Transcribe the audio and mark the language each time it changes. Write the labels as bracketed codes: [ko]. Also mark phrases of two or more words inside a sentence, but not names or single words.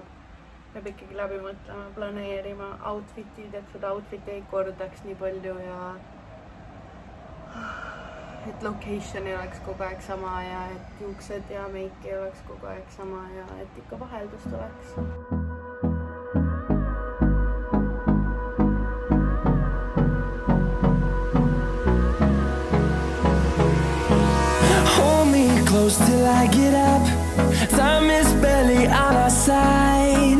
[et] Peab ikkagi läbi mõtlema, planeerima outfitid, et seda outfit ei kordaks nii palju ja et location ei oleks kogu aeg sama ja et juuksed ja meik ei oleks kogu aeg sama ja et ikka vaheldust oleks. [en] Close till I get up. Time is barely on our side.